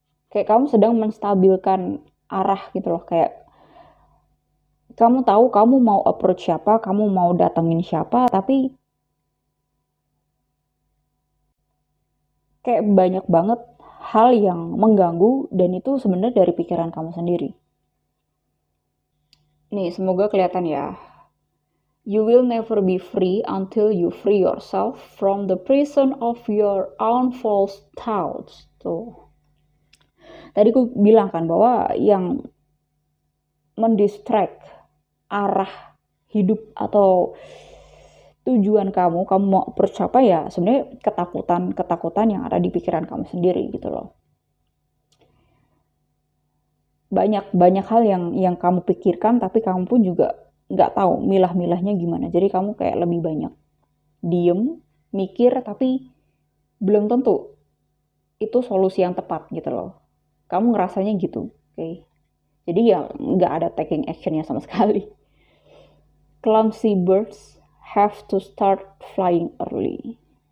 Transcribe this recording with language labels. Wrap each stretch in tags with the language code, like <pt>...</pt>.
<id>Kayak kamu sedang menstabilkan arah gitu loh, kayak kamu tahu kamu mau approach siapa, kamu mau datengin siapa, tapi kayak banyak banget hal yang mengganggu dan itu sebenarnya dari pikiran kamu sendiri. Nih, semoga kelihatan ya.</id> <en>You will never be free until you free yourself from the prison of your own false thoughts.</en> <id>Tuh. Tadi aku bilang kan bahwa yang mendistract arah hidup atau tujuan kamu mau bercapai ya sebenarnya ketakutan yang ada di pikiran kamu sendiri gitu loh. Banyak hal yang kamu pikirkan tapi kamu pun juga nggak tahu milah-milahnya gimana. Jadi kamu kayak lebih banyak diem, mikir tapi belum tentu itu solusi yang tepat gitu loh. Kamu ngerasanya gitu, oke? Jadi ya nggak ada taking actionnya sama sekali.</id> <en>Clumsy birds have to start flying early.</en>